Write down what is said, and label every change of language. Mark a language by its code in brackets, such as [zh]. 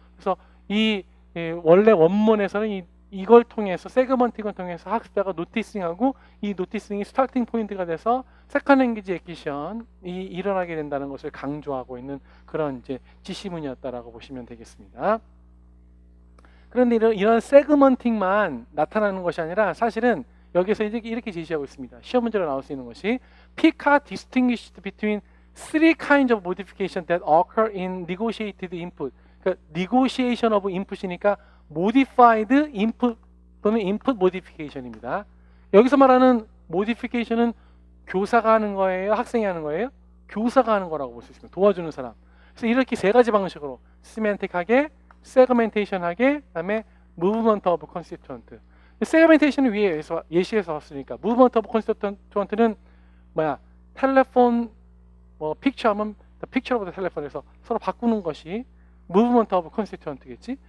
[ko] 그래서 이 원래 원문에서는 이걸 통해서 세그먼팅을 통해서 학습자가 노티싱하고, 이 노티싱이 스타팅 포인트가 돼서 세컨 랭귀지 액기션이 일어나게 된다는 것을 강조하고 있는 그런 이제 지시문이었다라고 보시면 되겠습니다. 그런데 이런 세그먼팅만 나타나는 것이 아니라 사실은 여기서 이렇게 제시하고 있습니다. 시험 문제로 나올 수 있는 것이 [en] Picard distinguished between three kinds of modification that occur in negotiated input. [ko] 그러니까 negotiation of input이니까 modified input 또는 input modification입니다. 여기서 말하는 modification은 교사가 하는 거예요? 학생이 하는 거예요? 교사가 하는 거라고 볼 수 있습니다. 도와주는 사람. 그래서 이렇게 세 가지 방식으로 semantic하게, segmentation하게, 그다음에 movement of constituent. 세그멘테이션을 위해 예시해서 왔으니까 무브먼트 오브 컨스티튜언트는 텔레폰 픽처하면 픽처로부터 텔레폰에서 서로 바꾸는 것이 무브먼트 오브 컨스티튜언트겠지.